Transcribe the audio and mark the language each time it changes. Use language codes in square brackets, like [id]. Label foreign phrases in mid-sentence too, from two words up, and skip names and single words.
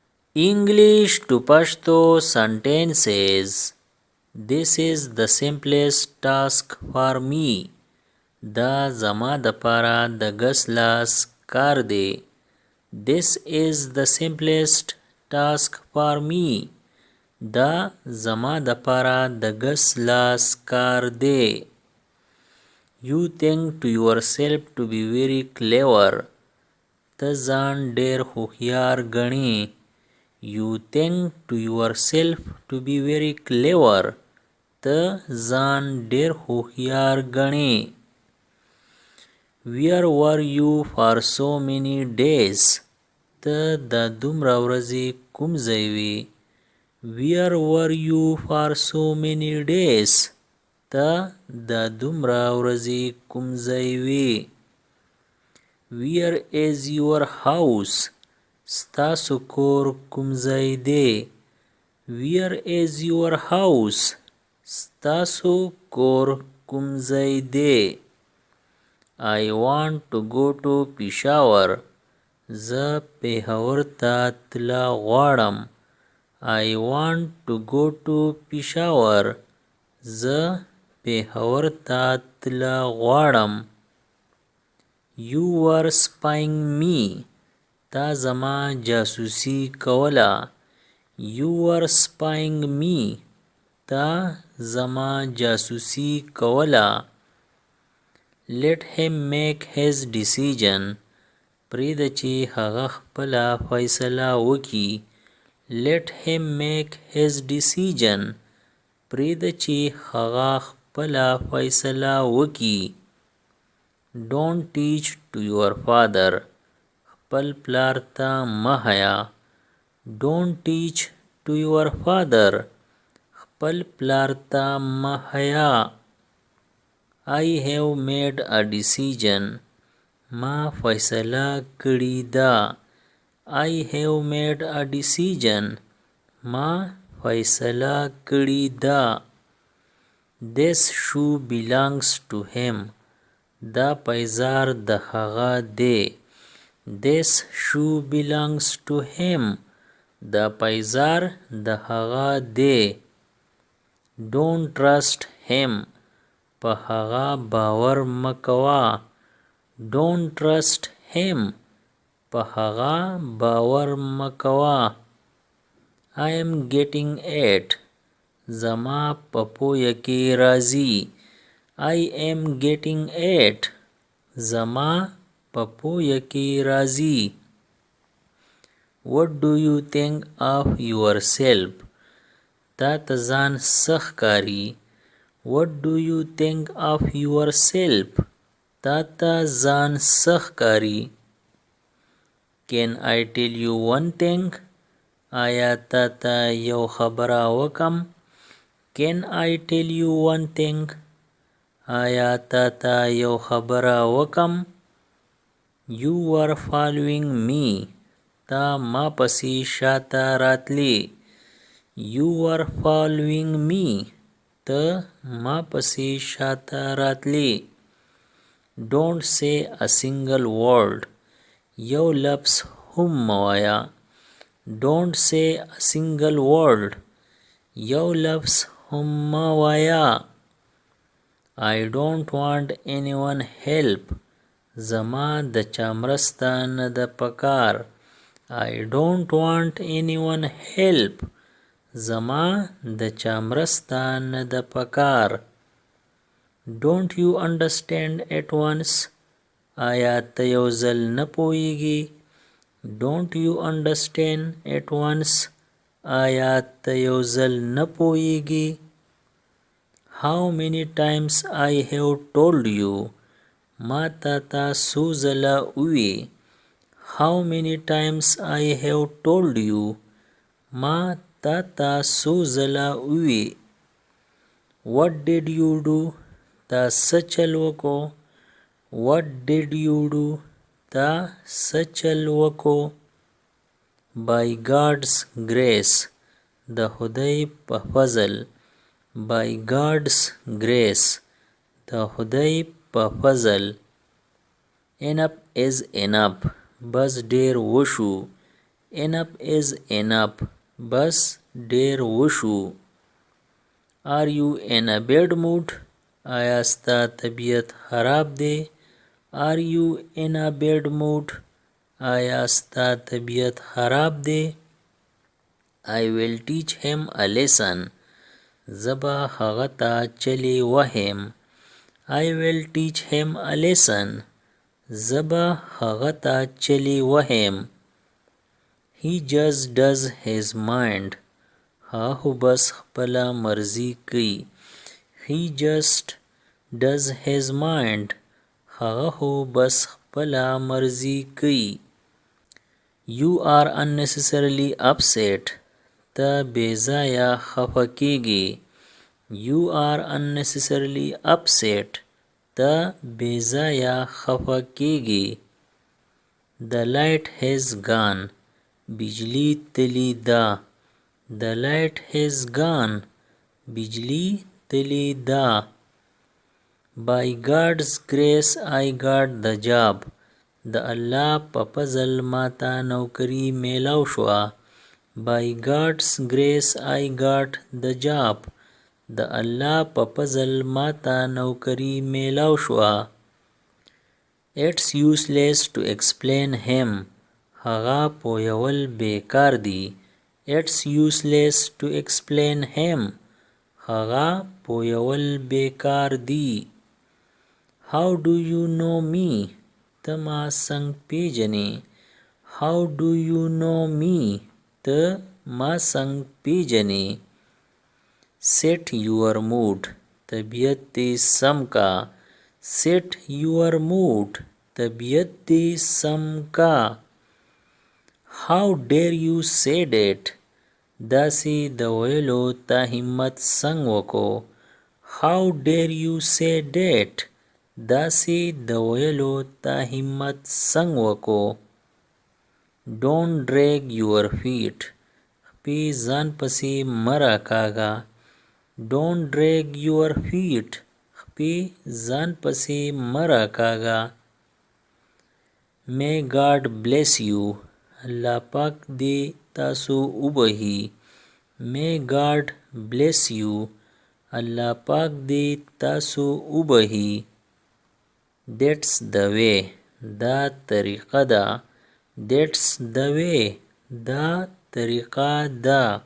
[en] English to Pashto sentences. This is the simplest task for me. [ps] دا زما د پاره د ګس لاس کار دی. [en] This is the simplest task for me. [ps] دا زما د پاره د ګس لاس کار دی. [en] You think to yourself to be very clever. [ps] ته ځان ډیر هوښیار ګڼې. [en] You think to yourself to be very clever. [ps] ته ځان ډیر هوښیار ګڼې. [en] Where were you for so many days? [ps] ته دا دومره ورځې کوم ځای وې. [en] Where were you for so many days? [ps] ته دا دومره ورځې کوم ځای وې. [en] Where is your house? [ps] ستاسو کور کوم ځای دی. [en] Where is your house? [ps] ستاسو کور کوم ځای دی. [en] I want to go to Peshawar. [ps] زه پېښور ته تله غواړم. [en] I want to go to Peshawar. [ps] زه پېښور ته تله غواړم. [en] You were spying me. [ps] تا زما جاسوسي کوله. [en] You were spying me. [ps] تا زما جاسوسي کوله. [en] Let him make his decision. [ps] پرېږده چې هغه خپله فیصله وکړي. [en] Let him make his decision. [ps] پرېږده چې هغه خپله فیصله وکړي. [en] Don't teach to your father. [ps] خپل پلار ته مه هیا. [en] Don't teach to your father. [ps] خپل پلار ته مه هیا. [en] I have made a decision. [ps] ما فیصله کړې ده. [en] I have made a decision. [ps] ما فیصله کړې ده. [en] This shoe belongs to him. [ps] دا پیزار د هغه دی. [en] This shoe belongs to him. [ps] دا پیزار د هغه دی. [en] Don't trust him. [ps] په هغه باور مه کوه. [en] Don't trust him. [ps] په هغه باور مه کوه. [en] I am getting it. [ps] زما په پویه کې راځي. [en] I am getting it. [ps] زما په پویه کې راځي. [en] What do you think of yourself? [ps] تا ته ځان څه ښکاري. [en] What do you think of yourself? [ps] تا ته ځان څه ښکاري. [en] Can I tell you one thing? [ps] آیا تا ته یو خبره وکم. [en] Can I tell you one thing? [ps] آیا تا ته یو خبره وکم. [en] You were following me. [ps] تا ما پسې شاته راتلې. [en] You were following me. [ps] ته ما پسې شاته راتلې. [en] Don't say a single word. [ps] یو لفظ هم مه وایه. [en] Don't say a single word. [ps] یو لفظ هم مه وایه. [en] I don't want anyone help. [ps] زما د چا مرسته نه ده پکار. [en] I don't want anyone help. [ps] زما د چا مرسته نه ده پکار. [en] Don't you understand at once? [ps] آیا ته یو ځل نه پوهیږي. [en] Don't you understand at once? [ps] آیا ته یو ځل نه پوهیږي. [en] How many times I have told you? [ps] ما تا ته څو ځله ووی. [en] How many times I have told you? [ps] ما تا ته څو ځله ووی. [en] What did you do? [ps] تا څه چل وکړو. [en] What did you do? [ps] تا څه چل وکړو. [en] By God's grace. [ps] د خدای په فضل. [en] By God's grace. [ps] د خدای په فضل. [en] Enough is enough. [ps] بس ډیر وشو. [en] enough is enough. [ps] بس ډیر وشو. [en] Are you in a bad mood? [ps] آیا ستا طبیعت خراب دی؟ [en] Are you in a bad mood? [ps] آیا ستا طبیعت خراب دی؟ [en] I will teach him a lesson. [ps] زبا هغه ته چلی وهم. [en] I will teach him a lesson. [ps] زبا هغه ته چلی وهم. [en] He just does his mind. [ps] هغه بس خپله مرضی کوي. [en] He just does his mind. [ps] هغه بس خپله مرضی کوي. [en] You are unnecessarily upset. [ps] ته بیځایه خفه کیږي. [en] You are unnecessarily upset. [ps] ته بیځایه خفه کیږي. [en] The light has gone. [ps] بجلی تلی ده. [en] The light has gone. [ps] بجلی تلی ده. [en] By God's grace I got the job. [ps] د الله په فضل ماته نوکری میلاو شوه. [en] By God's grace I got the job. [ps] د الله په فضل ماته نوکری میلاو شوه. [en] It's useless to explain him. [ps] هغه پویول بیکار دی. [en] It's useless to explain him. [ps] هغه پویول بیکار دی. [en] How do you know me? [ps] ته ما څنګه پیژنې؟ [en] How do you know me? [ps] ته ما څنګه پیژنې؟ [en] Set your mood. [ps] طبیعت دې سم کا. [en] Set your mood. [ps] طبیعت دې سم کا. [en] How dare you say that? [ps] داسې د ویلو تا همت څنګه وکړو. [en] How dare you say that? [ps] داسې د ویلو تا همت څنګه وکړو. [en] Don't drag your feet. [ps] خپې ځان پسې مه راکاږه. [en] Don't drag your feet. [ps] خپې ځان پسې مه راکاږه. [en] May God bless you. [ps] الله پاک دې تاسو وبخي. [en] May God bless you. [ps] الله پاک دې تاسو وبخي. [en] That's the way. [ps] دا طریقه ده. [en] That's the way. [ps] دا طریقه ده.